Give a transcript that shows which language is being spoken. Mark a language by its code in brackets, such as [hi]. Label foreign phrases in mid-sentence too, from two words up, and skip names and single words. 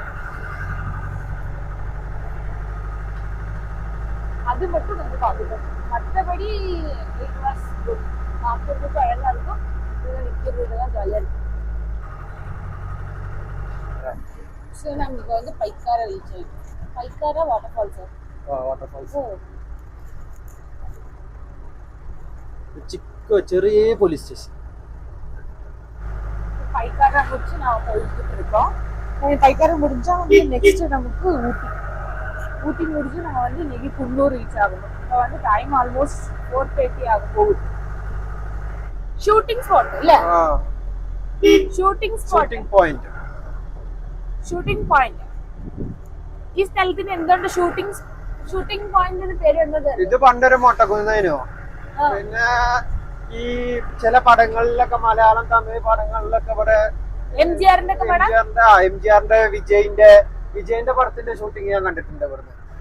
[ta] அது மட்டும் கொஞ்சம் பார்த்துக்கணும். மற்றபடி பார்க்கறதுக்கு அழகா இருக்கும். இதில் நிற்கிறதுலாம் ஜாலியாக இருக்கும். ஸோ நாங்கள் இப்போ வந்து பைக்காரா ரீச் ஆகிட்டோம். [ml] പൈക്കാര വാട്ടർഫാൾസ്. ചെറിയ [en] police station. [ta] பைக்காரா முடிச்சு நான் போயிட்டு இருக்கோம். பைக்காரா முடிஞ்சா வந்து நெக்ஸ்ட் நமக்கு ஊட்டி முடிஞ்சு நம்ம வந்து இன்னைக்கு குன்னூர் ரீச் ஆகணும். இப்போ வந்து [en] time almost [ta] 4:30 ஆக போகுது. [en] shooting spot [ml] അല്ലേ? [en] shooting point. [ml] ഈ സ്ഥലത്തിന് എന്തുകൊണ്ട് ഷൂട്ടിംഗ് പോയിന്റിന് പേര് എന്നത്? ഇത് പണ്ടൊരു മൊട്ടക്കുന്നതിനോ പിന്നെ ഈ ചില പടങ്ങളിലൊക്കെ മലയാളം തമിഴ് പടങ്ങളിലൊക്കെ ഇവിടെ എംജിആറിന്റെ വിജയിന്റെ പടത്തിന്റെ ഷൂട്ടിംഗ് ഞാൻ കണ്ടിട്ടുണ്ട് ഇവിടുന്ന്.